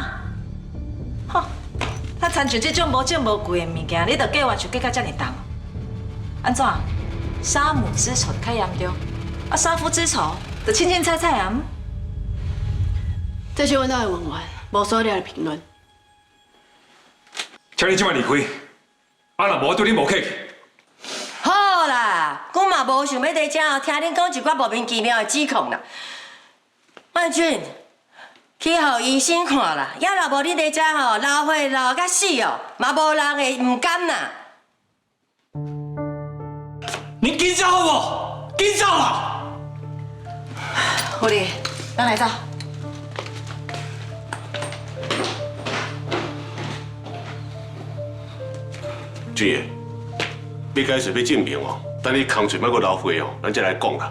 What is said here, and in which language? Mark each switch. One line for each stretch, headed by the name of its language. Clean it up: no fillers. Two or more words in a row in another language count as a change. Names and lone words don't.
Min Nan Chinese: 吼，他参像这种无证无据的物件，你着计划就计到这么重，安怎？杀母之仇就较严重，啊，杀夫之仇就清清菜菜啊。这是阮兜的文员，无所了的评论。请你即摆离开，啊，若无对你无客气。好啦，阮嘛无想要在遮哦，听恁讲一寡莫名其妙的指控啦。万俊，去互医生看啦。要若无你在遮吼，流血流甲死哦，嘛无人会唔甘啦。你紧走好不？紧走啦！狐狸，咱来走。俊爷，你解释要证明哦，等你空嘴莫阁流血哦，咱才来讲啦。